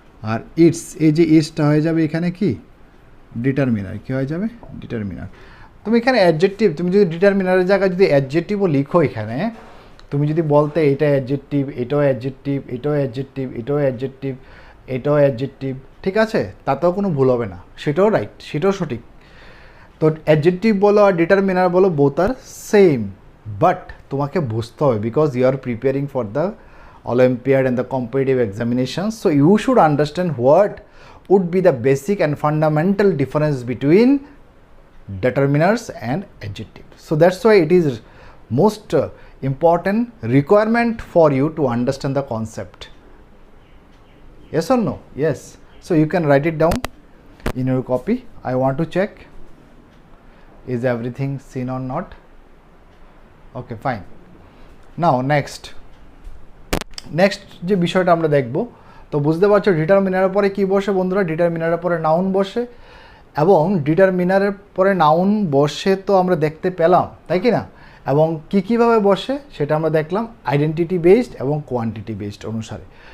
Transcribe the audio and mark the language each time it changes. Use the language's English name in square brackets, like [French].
[Bangla] আর it's, এই যে ইটসটা হয়ে যাবে এখানে কি? ডিটারমিনার। কি হয়ে যাবে? ডিটারমিনার। তুমি এখানে অ্যাডজেক্টিভ, তুমি যদি ডিটারমিনারের জায়গায় যদি অ্যাডজেক্টিভও লিখো এখানে, তুমি যদি বলতে এটা অ্যাডজেক্টিভ, এটাও অ্যাডজেক্টিভ, এটাও অ্যাডজেক্টিভ, এটাও অ্যাডজেক্টিভ, এটাও অ্যাডজেক্টিভ, ঠিক আছে, তাতেও কোনো ভুল হবে না, সেটাও রাইট, সেটাও সঠিক। তো অ্যাডজেক্টিভ বলো আর ডিটারমিনার বলো, [English] both are same, but [Bangla] তোমাকে বুঝতে হবে [English] Because you are preparing for the Olympiad and the competitive examinations, so you should understand what would be the basic and fundamental difference between determiners and adjectives. So that's why it is most important requirement for you to understand the concept. Yes or no? Yes. So you can write it down in your copy. I want to check is everything seen or not. Okay, fine. [Bangla] Now next যে বিষয়টা আমরা দেখব, তো বুঝতে পারছো ডিটারমিনারের পরে কি বসে বন্ধুরা? ডিটারমিনারের পরে নাউন বসে, এবং ডিটারমিনারের পরে নাউন বসে তো আমরা দেখতে পেলাম, তাই কি না? এবং কীভাবে বসে সেটা আমরা দেখলাম আইডেন্টিটি বেসড এবং কোয়ান্টিটি বেসড অনুসারে।